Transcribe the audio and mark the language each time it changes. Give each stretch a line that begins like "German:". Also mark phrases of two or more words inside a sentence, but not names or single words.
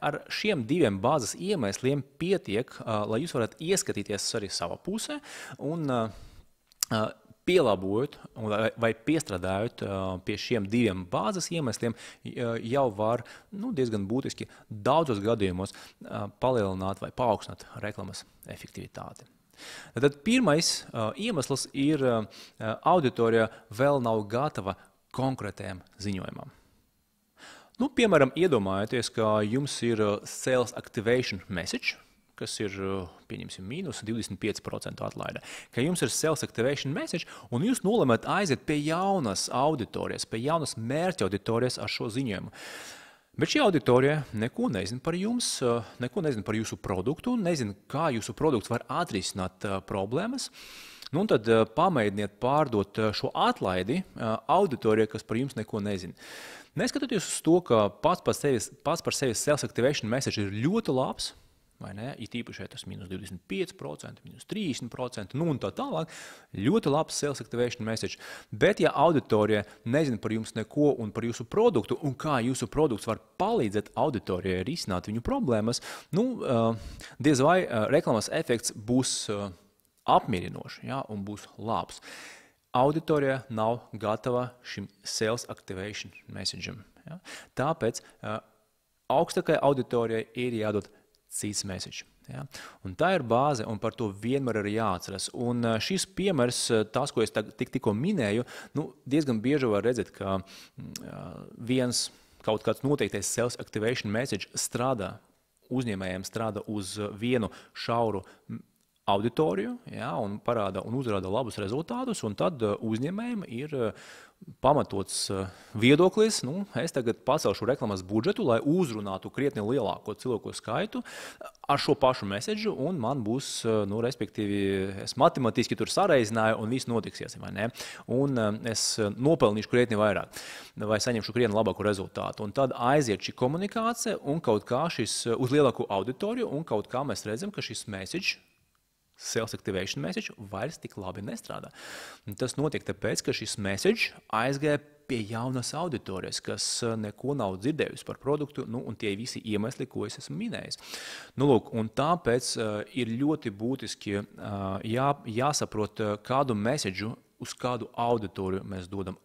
Latvian: Ar šiem 2 bāzes iemesliem pietiek, lai jūs varat ieskatīties arī savā pusē un pielabojot vai piestrādājot pie šiem 2 bāzes iemesliem, jau var diezgan būtiski daudzos gadījumos palielināt vai paaugstināt reklāmas efektivitāti. Tad pirmais iemesls ir auditorija vēl nav gatava konkrētajam ziņojumam. Piemēram, iedomājieties, ka jums ir
English: sales activation message,
Latvian: kas ir, pieņemsim, mīnus 25% atlaide. Ka jums ir
English: sales activation message,
Latvian: un jūs nolemat aiziet pie jaunas auditorijas, pie jaunas mērķa auditorijas ar šo ziņojumu. Bet šī auditorija neko nezina par jums, neko nezina par jūsu produktu, nezina, kā jūsu produkts var atrisināt problēmas. Un tad pamēģiniet pārdot šo atlaidi auditorijai, kas par jums neko nezina. Neskatoties uz to, ka pats par sevi
English: sales activation message
Latvian: ir ļoti labs, vai ne? It īpaši tas minus 25%, minus 30%, un tā tālāk, ļoti labs
English: sales activation message.
Latvian: Bet ja auditorija nezina par jums neko un par jūsu produktu, un kā jūsu produkts var palīdzēt auditorijai risināt viņu problēmas, diez vai reklāmas efekts būs apmierinošs, ja, un būs labs. Auditorija nav gatava šim
English: sales activation message'am.
Latvian: Ja. Tāpēc augstākai auditorijai ir jādod cits message. Ja. Un tā ir bāze, un par to vienmēr ir jāatceras. Un šis piemērs, tas, ko es tikko minēju, diezgan bieži var redzēt, ka viens kaut kāds noteiktais
English: sales activation message
Latvian: uzņēmējiem strādā uz vienu šauru auditoriju, ja, un parāda un uzrāda labus rezultātus, un tad uzņēmējiem ir pamatots viedoklis, es tagad pacelšu reklāmas budžetu, lai uzrunātu krietni lielāko cilvēku skaitu ar šo pašu message, un man būs, respektīvi, es matemātiski tur sareizināju, un viss notiksies, vai ne? Un es nopelnīšu krietni vairāk, vai saņemšu krietni labāku rezultātu. Un tad aiziet šī komunikācija, un kaut kā šis uz lielāku auditoriju, un kaut kā mēs redzam, ka šis message,
English: sales activation message,
Latvian: vairs tik labi nestrādā. Un tas notiek tāpēc, ka šis message aizgāja pie jaunas auditorijas, kas neko nav dzirdējusi par produktu, un tie visi iemesli, ko es esmu minējis. Un tāpēc ir ļoti būtiski jāsaprot, kādu message uz kādu auditoriju mēs dodam.